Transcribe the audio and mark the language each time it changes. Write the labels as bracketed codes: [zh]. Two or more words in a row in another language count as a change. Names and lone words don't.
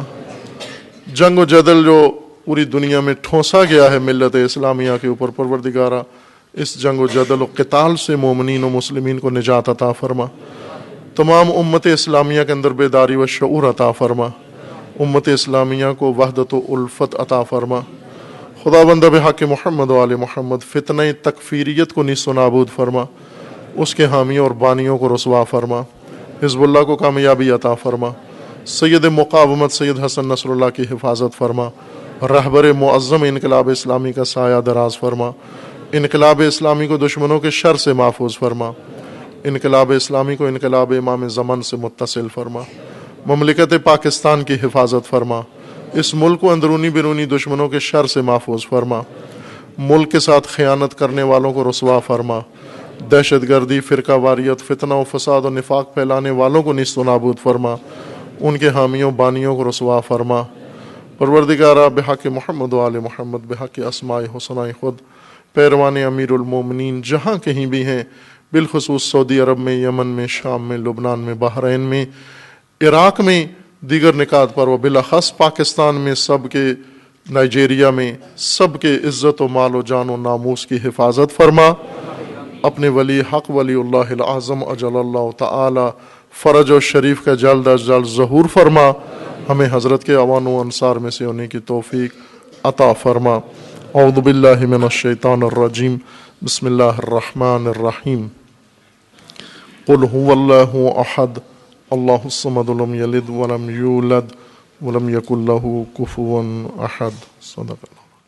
[ur] جنگ و جدل جو پوری دنیا میں ٹھونسا گیا ہے ملت اسلامیہ کے اوپر، پروردگارہ اس جنگ و جدل و قتال سے مومنین و مسلمین کو نجات عطا فرما، تمام امت اسلامیہ کے اندر بیداری و شعور عطا فرما، امت اسلامیہ کو وحدت و الفت عطا فرما۔ خداوند [ar] بحق محمد و آل محمد [ur] فتنہ تکفیریت کو نیست و نابود فرما، اس کے حامیوں اور بانیوں کو رسوا فرما، حزب اللہ کو کامیابی عطا فرما، سید مقاومت سید حسن نصر اللہ کی حفاظت فرما، رہبر معظم انقلاب اسلامی کا سایہ دراز فرما، انقلاب اسلامی کو دشمنوں کے شر سے محفوظ فرما، انقلاب اسلامی کو انقلاب امام زمن سے متصل فرما، مملکت پاکستان کی حفاظت فرما، اس ملک کو اندرونی بیرونی دشمنوں کے شر سے محفوظ فرما، ملک کے ساتھ خیانت کرنے والوں کو رسوا فرما، دہشت گردی، فرقہ واریت، فتنہ و فساد و نفاق پھیلانے والوں کو نیست و نابود فرما، ان کے حامیوں بانیوں کو رسوا فرما۔ پروردگارہ [ar] بحق محمد و آل محمد، [ur] بحق اسماء حسنہ خود، پیروان امیر المومنین جہاں کہیں بھی ہیں، بالخصوص سعودی عرب میں، یمن میں، شام میں، لبنان میں، بحرین میں، عراق میں، دیگر نکات پر، و بالاخص پاکستان میں، سب کے نائجیریا میں، سب کے عزت و مال و جان و ناموس کی حفاظت فرما۔ اپنے ولی حق ولی اللہ العظم [ar] اجل اللہ تعالی فرج و شریف [ur] کا جلد از جلد ظہور فرما، ہمیں حضرت کے اعوان و انصار میں سے ہونے کی توفیق عطا فرما۔ [ar] اعوذ باللہ من الشیطان الرجیم، بسم اللہ الرحمن الرحیم۔ قل هو اللہ احد اللہ الصمد لم یلد ولم یولد ولم یکن له کفوا احد۔ صدق اللہ۔